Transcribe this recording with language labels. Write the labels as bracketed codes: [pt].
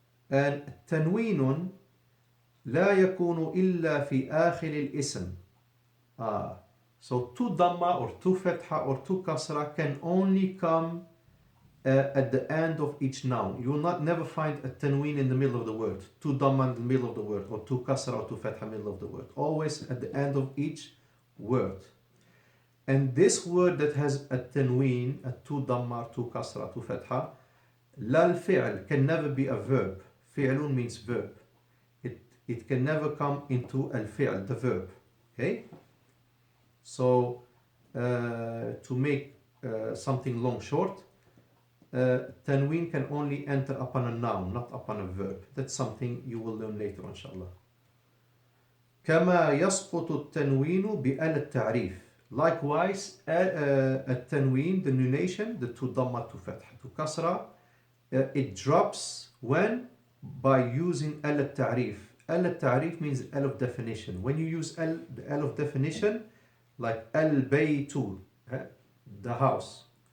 [ar] And tanweenun لا يكون إلا في آخر الاسم. [en] So two dhamma or two fatha or two kasra can only come at the end of each noun. You will never find a tanween in the middle of the word, two dhamma in the middle of the word, or two kasra or two fatha in the middle of the word. Always at the end of each word. And this word that has a tanween, a two dhamma, two kasra, two fatha, la al-fi'l can never be a verb. Fi'lun means verb. It can never come into al-fi'l, the verb. Okay? So, to make something long short, tanween can only enter upon a noun, not upon a verb. That's something you will learn later, inshallah. [ar] كما يسقط التنوين بأل التعريف. [en] Likewise, التنوين, the nunation, the two dhamma, two fatha, two kasra, it drops when? By using al التعريف. Al التعريف means al of definition. When you use the al of definition, like al-baytu, the house.